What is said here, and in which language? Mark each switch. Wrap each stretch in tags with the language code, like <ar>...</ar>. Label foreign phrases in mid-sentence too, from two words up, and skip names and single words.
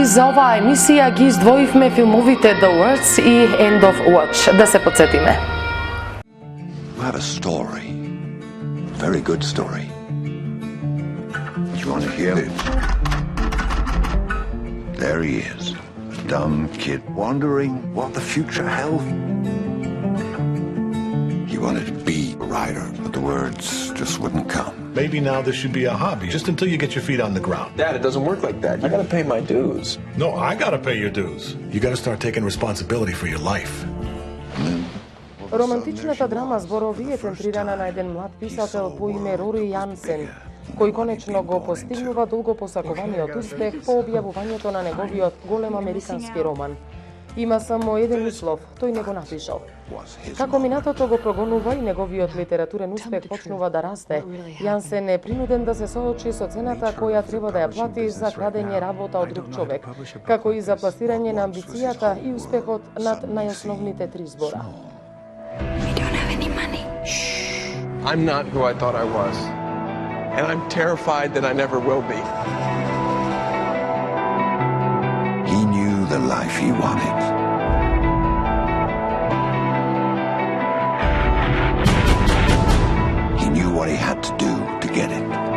<mk>за оваа емисија ги издвоивме филмовите The Words и End of Watch. Да се подсетиме.</mk> <en>You have a story. A very good story. You want to hear it? There he is. A dumb kid wondering what the future held. He wanted to be a writer, but the words just wouldn't come. Maybe now this should be a hobby, just until you get your feet on the ground. Dad, it doesn't work like that. I gotta pay my dues. No, I gotta pay your dues. You gotta start taking responsibility for your life.</en> <mk>Романтичната драма зборови е центрирана на еден млад писател по име Рори Јансен, кој конечно го постигнува долго посакуваниот успех по објавувањето на неговиот голем американски роман. Има само еден услов, тој не го напишал. Како минатото го прогонува и неговиот литературен успех почнува да расте, Јансен е принуден да се соочи со цената која треба да ја плати за крадење работа од друг човек, како и за пласирање на амбицијата и успехот над најосновните три збора.</mk> <en>I'm not who I thought I was. And I'm terrified that I never will be. He knew the life he wanted. He knew what he had to do to get it.</en>